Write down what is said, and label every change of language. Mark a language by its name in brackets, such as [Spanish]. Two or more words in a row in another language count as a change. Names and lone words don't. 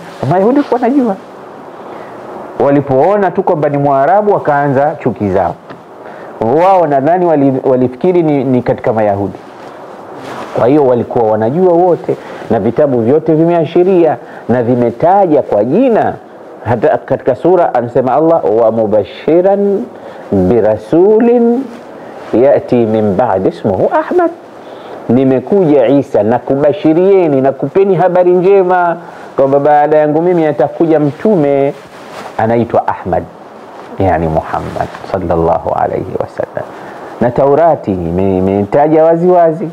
[Swahili] Mayahudi wanajua, walipoona tu kwamba ni Mwarabu wakaanza chuki zao. Wao nadhani walifikiri ni katika Mayahudi. Kwa hiyo walikuwa wanajua wote, na vitabu vyote vimeashiria na vimetaja kwa jina hata katika sura anasema Allah [Arabic] ومبشرا برسول يأتي من بعدي اسمه أحمد, [Swahili] nimekuja Isa na kubashirieni na kupeni habari njema kwamba baada yangu mimi atakuja mtume anaitwa Ahmad, yani Muhammad [Arabic] صلى الله عليه وسلم. [Swahili] Na Taurati imetaja wazi.